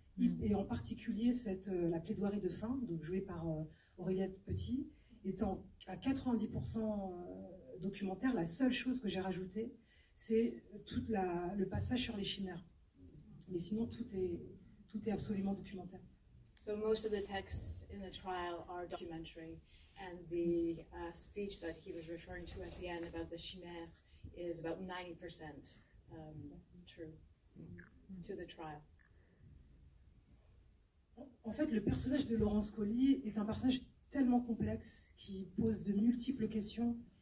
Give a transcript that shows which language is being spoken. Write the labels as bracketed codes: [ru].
[fr] Et en particulier la plaidoirie de fin, donc jouée par Aureliette Petit, étant à 90% documentaire. La seule chose que j'ai rajoutée, c'est le passage sur les chimères. Mais sinon, tout est absolument documentaire. [en] So most of the texts in the trial are documentary, and the speech that he was referring to at the end about the chimère is about 90% true to the trial. [fr] En fait, le personnage de Laurence Colli est un personnage tellement complexe qui pose de multiples questions.